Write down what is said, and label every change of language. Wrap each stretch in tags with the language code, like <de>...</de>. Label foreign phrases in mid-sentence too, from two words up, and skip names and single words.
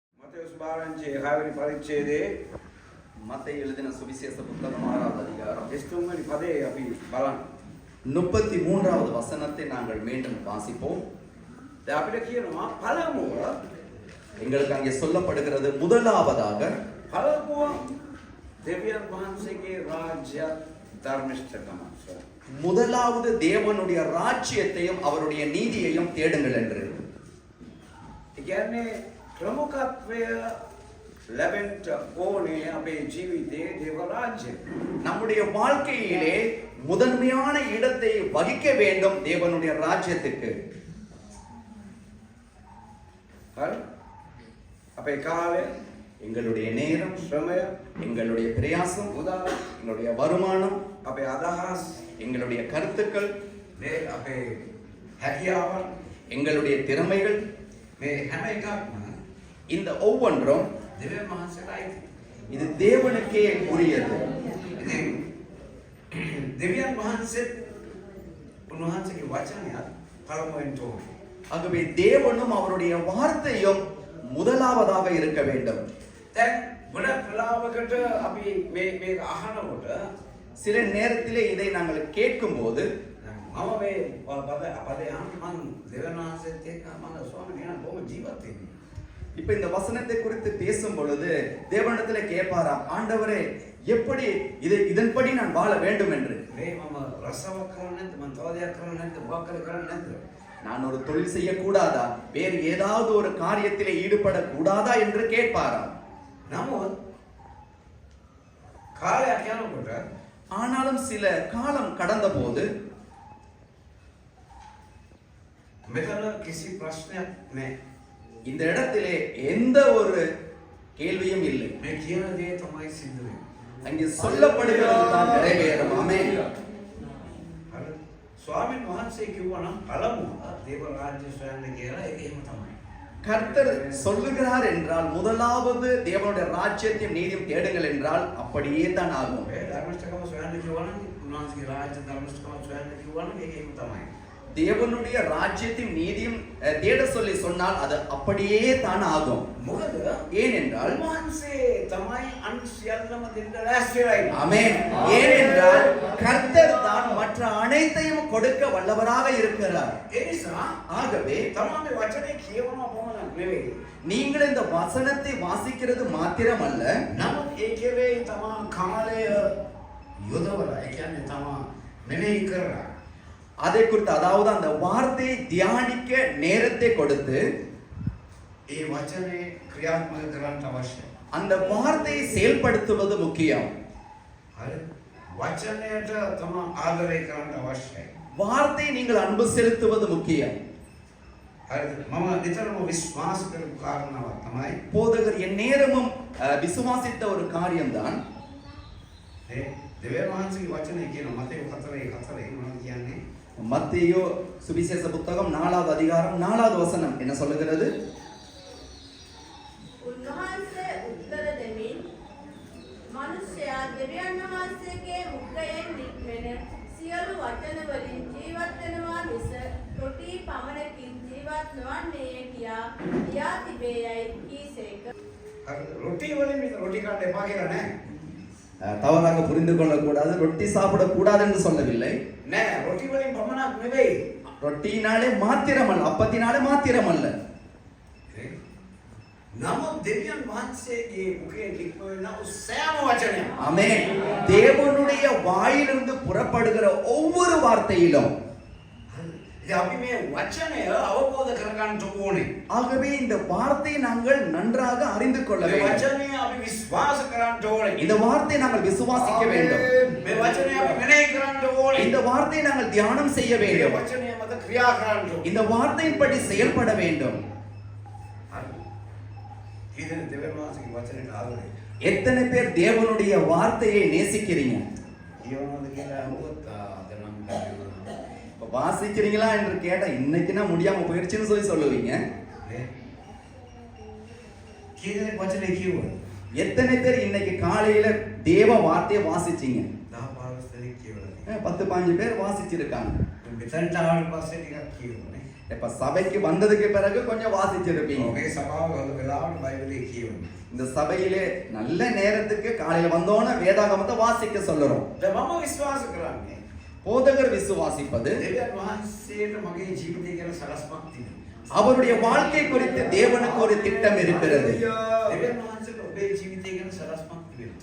<si>මත්තයෝස් බාරංචි 6 වෙනි පරිච්ඡේදයේ</si> <ta>මතේ எழுதின சுவிசேஷ புத்தகம் 6வது அதிகாரம்</ta> <si>23 වෙනි පදේ අපි බලමු.</si> <ta>33வது வசனத்தை நாங்கள் மீண்டும் வாசிப்போம்.</ta> <si>දැන් අපිට කියනවා පළමුව</si> <ta>எங்களுக்கு அங்கே சொல்லப்படுகிறது முதலாவதாக</ta> <si>පළමුව දෙවියන් වහන්සේගේ රාජ්‍ය ධර්මිෂ්ඨකම.</si> <ta>முதலாவது தேவனுடைய ராஜ்யத்தையும் அவருடைய நீதியையும் தேடுங்கள் என்று.</ta> <si>ඒ කියන්නේ ප්‍රමුඛත්වය ලැබෙන්න ඕනේ අපේ ජීවිතයේ දේව රාජ්‍ය.</si> <ta>நம்முடைய வாழ்க்கையிலே முதன்மையான இடத்தை வகிக்க வேண்டும் தேவனுடைய ராஜ்யத்துக்கு.</ta> <si>හරි? අපේ කාලය,</si> <ta>எங்களுடைய நேரம்,</ta> <si>ශ්‍රමය,</si> <ta>எங்களுடைய பிரயாசம்,</ta> <si>මුදල්,</si> <ta>எங்களுடைய வருமானம்,</ta> <si>අපේ අදහස්,</si> <ta>எங்களுடைய கருத்துக்கள்,</ta> <si>මේ අපේ හැකියාවන්,</si> <ta>எங்களுடைய திறமைகள்,</ta> <si>මේ හැම එකක්ම</si> <ta>இந்த ஒவ்வொன்றும்</ta> <si>දෙවියන් වහන්සේටයි.</si> <ta>இது தேவனுக்கே உரியது.</ta> <si>ඉතින් දෙවියන් වහන්සේ උන්වහන්සේගේ වචනයත් පළමුවෙන් තෝරන.</si> <ta>ஆகவே தேவனும் அவருடைய வார்த்தையும் முதலாவதாக இருக்க வேண்டும்.</ta> <si>දැන් ගොඩක් වෙලාවකට අපි මේක අහනකොට</si> <ta>சில நேரத்திலே இதை நாங்கள் கேட்கும்போது</ta> <si>මම මේ අපදේ මම දෙවියන් වහන්සේත් එක්ක මම ස්වාමීන් වහන්සේ බොහොම ජීවත් වෙන්නේ.</si> <ta>இப்ப இந்த வசனத்தை குறித்து பேசும் பொழுது தேவனிடத்தில் கேட்பாராம், ஆண்டவரே எப்படி இதன்படி நான் வாழ வேண்டும் என்று.</ta> <si>මේ මම රසවක් කරන්නේ නැද්ද? මම තව දෙයක් කරන්නේ නැද්ද? මොකක් කරන්නේ නැද්ද?</si> <ta>நான் ஒரு தொழில் செய்யக்கூடாதா, வேறு ஏதாவது ஒரு காரியத்திலே ஈடுபடக்கூடாதா என்று கேட்பாராம்.</ta> <si>නමුත් කාලයක් යනකොට</si> <ta>ஆனாலும் சில காலம் கடந்த போது</ta> <si>මෙතන කිසි ප්‍රශ්නයක් නැහැ.</si> <ta>இந்த இடத்திலே எந்த ஒரு கேள்வியும் இல்லை.</ta> <si>මේ කියන දේ තමයි සිද්ධ වෙන්නේ.</si> <ta>அங்கே சொல்லப்படுகிறது தான் நிறைவேறும். ஆமென்.</ta> <si>හරි. ස්වාමීන් වහන්සේ කිව්වනම් පළමුව දේව රාජ්‍ය සොයන්න කියලා ඒක එහෙම තමයි.</si> <ta>கர்த்தர் சொல்லுகிறார் என்றால் முதலாவது தேவனுடைய ராஜ்யத்தையும் நீதியும் தேடுங்கள் என்றால் அப்படியே தான் ஆகும்.</ta> <si>ඒ ධර්මස්ථකම සොයන්න කිව්වනම් උන්වහන්සේගේ රාජ්‍ය ධර්මස්ථකම සොයන්න කිව්වනම් ඒක එහෙම තමයි.</si> <ta>தேவனுடைய ராஜ்யத்தையும் நீதியும் தேட சொல்லி சொன்னால் அது அப்படியே தான் ஆகும்.</ta> <si>මොකද</si> <ta>ஏனென்றால்</ta> <si>උන්වහන්සේ තමයි අන් සියල්ලම දෙන්න ලෑස්ති වෙලා ඉන්නේ.</si> <ta>ஆமென். ஏனென்றால் கர்த்தர் தான் மற்ற அனைத்தையும் கொடுக்க வல்லவராக இருக்கிறார்.</ta> <si>ඒ නිසා</si> <ta>ஆகவே</ta> <si>තමයි මේ වචනේ කියවනවා පමණක් නෙවෙයි.</si> <ta>நீங்கள் இந்த வசனத்தை வாசிக்கிறது மாத்திரமல்ல,</ta> <si>නමුත් ඒ කෙරේ තමා කාලය යොදවලා ඒ කියන්නේ තමා මෙනෙහි කරලා</si> <ta>அதை குறித்து அதாவது அந்த வார்த்தையை தியானிக்க நேரத்தை கொடுத்து</ta> <si>ඒ වචනේ ක්‍රියාත්මක කරන්න අවශ්‍යයි.</si> <ta>அந்த வார்த்தையை செயல்படுத்துவது முக்கியம்.</ta> <si>හරි. වචනයට තමා ආදරය කරන්න අවශ්‍යයි.</si> <ta>வார்த்தை நீங்கள் அன்பு செலுத்துவது முக்கியம்.</ta> <si>හරිද? මම නිතරම විශ්වාස කරපු කාරණාවක් තමයි</si> <ta>போதகர் என் நேரமும் விசுவாசித்த ஒரு காரியம்தான்</ta> <si>ඒ දෙවියන් වහන්සේගේ වචනේ කියන මතේ 4:4 මොනවද කියන්නේ?</si> <ta>மத்தேயு சுவிசேஷ புத்தகம் 4வது அதிகாரம் 4வது வசனம் என்ன சொல்லுகிறது?</ta> <si>උන්වහන්සේ උත්තර දෙමින් මිනිසයා දෙවියන් වහන්සේගේ මුඛයෙන් නික්මෙන සියලු වචන වලින් ජීවත් වෙනවා මිස රොටි පමණකින් ජීවත් නොවන්නේය කියා කියා තිබේයයි කීසේක. හරිද? රොටි වලින් විතර රොටි කන්න එපා කියලා නෑ.</si> <ta>தவறாக புரிந்து கொள்ளக்கூடாது, ரொட்டி சாப்பிடக்கூடாது என்று சொல்லவில்லை.</ta> <si>නෑ රොටි වලින් පමණක් නෙවෙයි.</si> <ta>ரொட்டினாலே மாத்திரமல்ல, அப்பத்தினாலே மாத்திரமல்ல.</ta> <si>නමුත් දෙවියන් වහන්සේගේ මුඛයෙන් නික්මෙන සෑම වචනයක්ම</si> <ta>ஆமென். தேவனுடைய வாயிலிருந்து புறப்படுகிற ஒவ்வொரு வார்த்தையிலும்</ta> <si>ඉතින් අපි මේ වචනය අවබෝධ කරගන්න ඕනේ.</si> <ta>ஆகவே இந்த வார்த்தையை நாங்கள் நன்றாக அறிந்து கொள்ள</ta> <si>මේ</si> <ta>வேண்டும்.</ta> <si>වචනය අපි විශ්වාස කරන්න ඕනේ.</si> <ta>இந்த வார்த்தையை நாங்கள் விசுவாசிக்க வேண்டும்.</ta> <si>මේ වචනය අපි මෙනෙහි කරන්න ඕනේ.</si> <ta>இந்த வார்த்தையை நாங்கள் தியானம் செய்ய</ta> <si>මේ</si> <ta>வேண்டும்.</ta> <si>වචනය මත ක්‍රියා කරන්න ඕනේ.</si> <ta>இந்த வார்த்தையின்படி செயல்பட வேண்டும்.</ta> <si>හරි. කීදෙනෙක් දෙවියන් වහන්සේගේ වචනයට ආදරේ?</si> <ta>எத்தனை பேர் தேவனுடைய வார்த்தையை நேசிக்கிறீங்க?</ta> <si>කියවනවද කියලා අහුවොත් දැන් නම් කියනවා.</si> <ta>இப்ப வாசிக்கிறீங்களா என்று கேட்டா இன்னைக்கு நான் முடியாம போயிடுச்சுன்னு சொல்லுவீங்க.</ta> <si>නේ? කීදෙනෙක් වචනේ කියවුවා?</si> <ta>எத்தனை பேர் இன்னைக்கு காலையில தேவ வார்த்தையை வாசிச்சீங்க?</ta> <si>10-15 දෙනෙක් කියවලා.</si> <ta>10-15 பேர் வாசிச்சிருக்காங்க.</ta> <si>මෙතනට ආවට පස්සේ ටිකක් කියවුනේ.</si> <ta>இப்ப சபைக்கு வந்ததுக்கு பிறகு கொஞ்சம் வாசிச்சிருப்பீங்க.</ta> <si>මේ සභාව හොඳ වෙලාවට බයිබලයේ කියවන්න.</si> <ta>இந்த சபையிலே நல்ல நேரத்துக்கு காலையில வந்தோன வேதாகமத்தை வாசிக்க சொல்லுறோம்.</ta> <si>දැන් මම විශ්වාස කරන්නේ</si> <ta>போதகர் விசுவாசிப்பது</ta> <si>දෙවියන් වහන්සේට මගේ ජීවිතය ගැන සලස්මක් තියෙනවා.</si> <ta>அவருடைய வாழ்க்கை குறித்து தேவனுக்கு ஒரு திட்டம் இருக்கிறது.</ta> <si>දෙවියන් වහන්සේට ඔබේ ජීවිතය ගැන සලස්මක් තිබෙනවා.</si>